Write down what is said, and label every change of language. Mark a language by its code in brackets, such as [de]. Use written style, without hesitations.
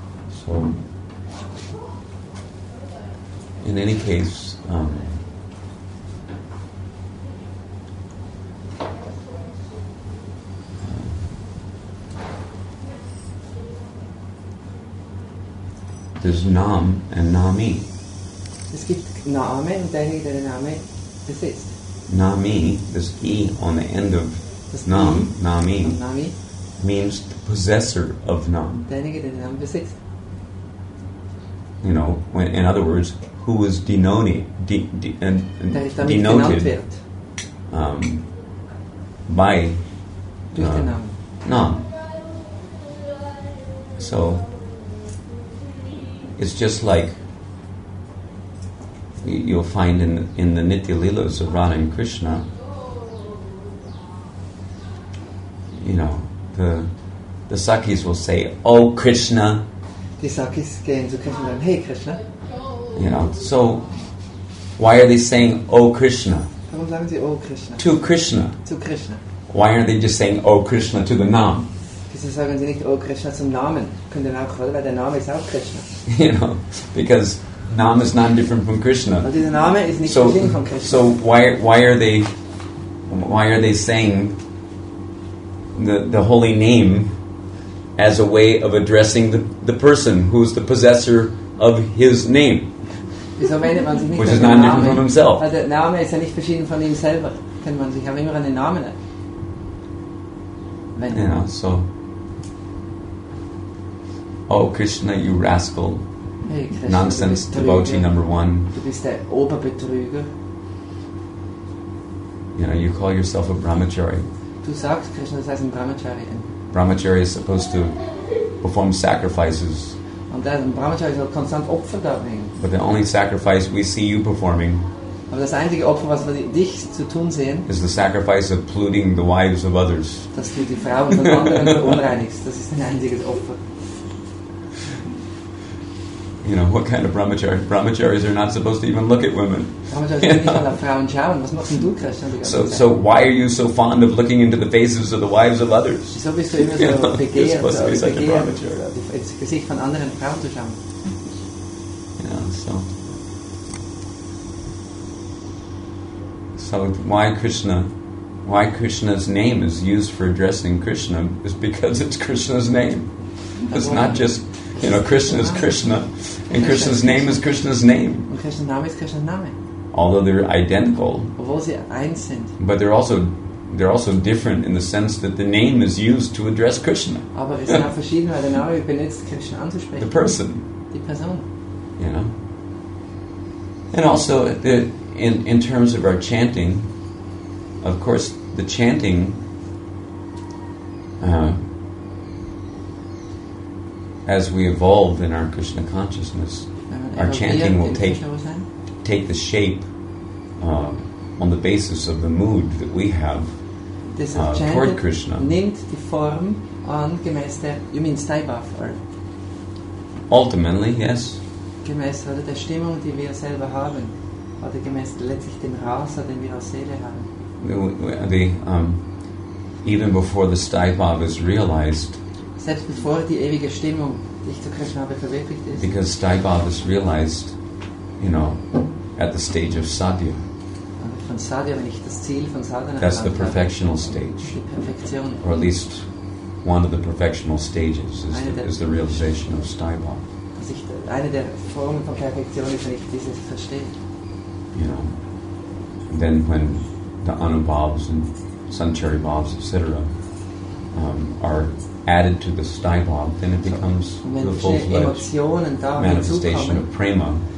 [en] So, in any case, there's Nam and Nami. [de] Es gibt Name und derjenige, der den Name besitzt. [en] Nami, this E on the end of [de] Das [en] Nam, I Nami, [de] und Nami, [en] means the possessor of Nam. [de] derjenige, der den Namen besitzt. [en] You know, in other words, who is denoted [de] Der damit genannt wird. [en] By [de] Durch den Namen. [en] Nam. So it's just like you'll find in the Nitya Leelas of Radha and Krishna, you know, the Sakhis will say, "Oh Krishna." [de] Die Sakis gehen zu Krishna und sagen, hey Krishna. [en] You know, so why are they saying, "Oh Krishna"? [de] Warum sagen sie, oh Krishna? [en] To Krishna. [de] Zu Krishna. [en] Why aren't they just saying, "Oh Krishna" to the Nam? [de] Wieso sagen sie nicht, oh Krishna zum Namen? Könnte auch, oder? Weil der Name ist auch Krishna. [en] You know, because Nam is not different from Krishna. [de] Und dieser Name ist nicht [en] So, [de] verschieden von Krishna. [en] so why are they saying the holy name as a way of addressing the person who's the possessor of his name, [de] Wieso wendet man sich nicht [en] which [de] an [en] is [de] den [en] not different from [de] Namen? [en] himself? [de] Weil der Name ist ja nicht verschieden von ihm selber. Kann man sich aber immer an den Namen wenden. [en] You know, so, "Oh Krishna, you rascal, [de] Hey Krishna, [en] nonsense [de] du bist Betrüger. [en] devotee number one." [de] Du bist der Oberbetrüger. [en] You know, you call yourself a brahmachari. [de] Du sagst Krishna, das heißt ein Brahmachari. [en] Brahmachari is supposed to perform sacrifices, [de] Und ein Brahmachari soll konstant Opfer darbringen. [en] but the only sacrifice we see you performing [de] Aber das einzige Opfer, was wir dich zu tun sehen, [en] is the sacrifice of polluting the wives of others. [de] dass du die Frauen von anderen verunreinigst. Das ist ein einziges Opfer. [en] You know, what kind of brahmachari? Brahmacharis are not supposed to even look at women. [de] Brahmachari soll nicht mal auf Frauen schauen. Was machst denn du, Krishna? Die ganze Zeit? [en] So why are you so fond of looking into the faces of the wives of others? [de] Wieso bist du immer [en] You know, so you're [de] begehrt, [en] supposed to be such a [de] begehrt [en] brahmachari. [de] ins Gesicht von anderen Frauen zu schauen? [en] You know, so why Krishna's name is used for addressing Krishna is because it's Krishna's name. It's not just, you know, Krishna is Krishna, and Krishna's name is Krishna's name. [de] Und Krishnas Name ist Krishnas Name. [en] Although they're identical, [de] Obwohl sie eins sind. [en] but they're also different in the sense that the name is used to address Krishna, [de] Aber es sind auch verschieden, weil der Name wird benutzt, Krishna [en] the [de] anzusprechen. [en] person, [de] Die Person. [en] you know. And also, in terms of our chanting, of course, the chanting, as we evolve in our Krishna consciousness, our chanting will take the shape on the basis of the mood that we have toward Krishna. [de] Nimmt die Form an gemäß der, [en] you mean Staibaf, or Ultimately, yes. [de] gemäß oder der Stimmung, die wir selber haben, oder gemäß letztlich dem Rasa, den wir als Seele haben. [en] Even before the Staibhav is realized, [de] Selbst bevor die ewige Stimmung, die ich zu Krishna habe, verwirklicht ist. [en] because Staibhav is realized, you know, at the stage of sadhya. [de] Von Sadhya, wenn ich das Ziel von Sadhana [en] That's the [de] erreicht habe, [en] perfectional stage, [de] die Perfektion. [en] or at least one of the perfectional stages is the realization of Staibhav. [de] Also eine der Formen von Perfektion ist, wenn ich dieses verstehe. [en] You know, and then when the Anubhavs and Sanchari Bhavs, etc., are added to the Sthai Bhav, then it becomes the full-fledged manifestation of prema,